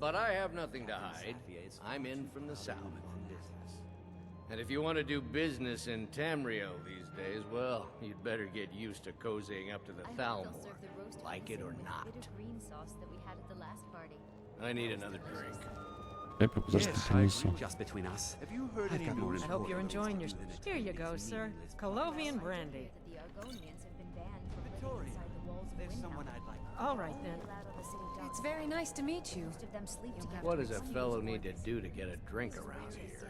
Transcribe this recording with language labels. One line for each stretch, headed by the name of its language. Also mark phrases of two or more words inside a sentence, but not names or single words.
English: But I have nothing to hide. I'm in from the south. And if you want to do business in Tamriel these days, well, you'd better get used to cozying up to the I hope Thalmor, they'll serve the roast like it or beef and not. the bit of green sauce that we had at the last party. I need another drink.
Ukrainian: Я пропозицію принесу.
English: Just between us. Have you heard I've any got more news? I hope you're important enjoying things your... to do than Here you attend go, this sir. meaningless Colovian brandy. That the Argonians have been banned from living inside the walls of Windhelm. I'd like. All right, then. Allowed on the city docks. It's very nice to meet you. Most of them sleep together. What does a in fellow one need to building. do to get a drink around here?